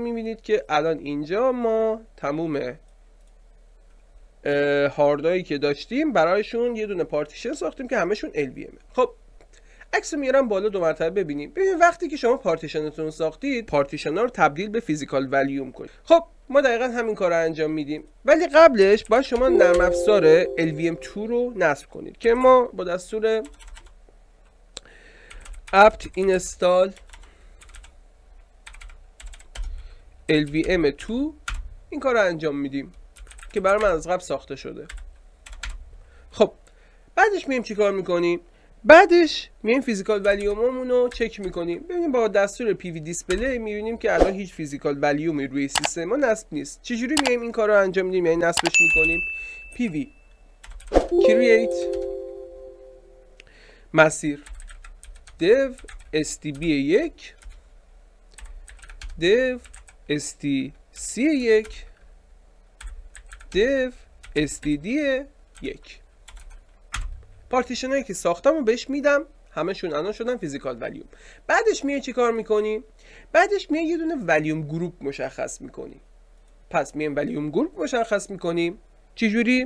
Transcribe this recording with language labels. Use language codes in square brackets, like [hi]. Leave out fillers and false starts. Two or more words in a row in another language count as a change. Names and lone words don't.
[fa] میبینید که الان اینجا ما تموم هاردایی که داشتیم برایشون یه دونه پارتیشن ساختیم که همشون LVM. خب عکس رو میارم بالا 2 مرتبه ببینید. ببینید وقتی که شما پارتیشنتون ساختید، پارتیشن ها رو تبدیل به [en] physical volume [fa] کنید. خب ما دقیقا همین کار رو انجام میدیم، ولی قبلش باید شما نرم افزار LVM2 رو نصب کنید که ما با دستور [en] apt install LVM2 [fa] این کار رو انجام میدیم که برای من از قبل ساخته شده. خب بعدش میایم چی کار میکنیم؟ بعدش میایم [en] physical volume [fa] رو چک میکنیم. ببینیم با دستور [en] pv display [fa] میبینیم که الان هیچ [en] physical volume [fa] روی سیستم ما نصب نیست. چجوری میایم این کار رو انجام میدیم؟ یعنی نصبش میکنیم. [en] pv create [fa] مسیر dev stb1 dev stc1 dev std1. پارتیشن هایی که ساختم رو بهش میدم، همشون الان شدن [en] physical volume. [fa] بعدش میای چی کار میکنیم؟ بعدش میای یه دونه [en] volume group [fa] مشخص میکنیم. پس میایم [en] volume group [fa] مشخص میکنیم. چجوری؟